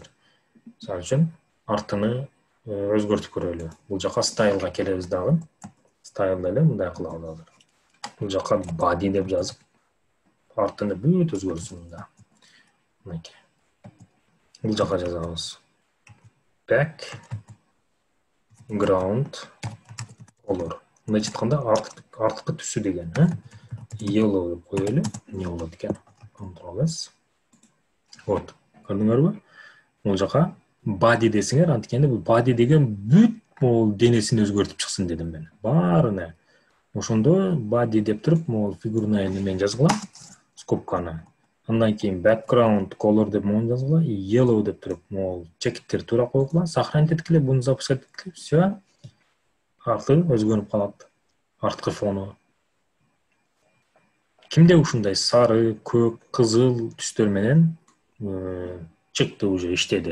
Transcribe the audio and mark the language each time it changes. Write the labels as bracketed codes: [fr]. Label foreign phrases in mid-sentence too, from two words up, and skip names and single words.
[ky] Мисалы үчүн артыны өзгөртүп көрөлү. Бул жака стайлга келебиз дагы. Стайлда эле мындай кылабыз азыр. Бул жака body деп жазып, артыны бүт өзгөрсүн мында. Мынакей. Бул жака жазабыз. [en] Background color. [ky] Мындай айтканда артыкы түсү деген, yellow деп коелу. Эмне болот экен? Ctrl S. Вот, көрдүңөрбү? Бул жака body десеңер, анткени бул body деген бүт мол денесин өзгөртүп чыксын дедим мен. Баарына. Ошондо body деп туруп, мол фигурный немен жазгыла, скобканы. Андан кийин [en] background color [ky] деп мон жазгыла, yellow деп туруп, мол чекиттер туура койгула, сохранить эткиле, буну запускать эткиле, всё. Арты өзгөрүп калат. Арткы фону. Кимде ушундай сары, көк, кызыл түстөр менен чыкты уже иштеди.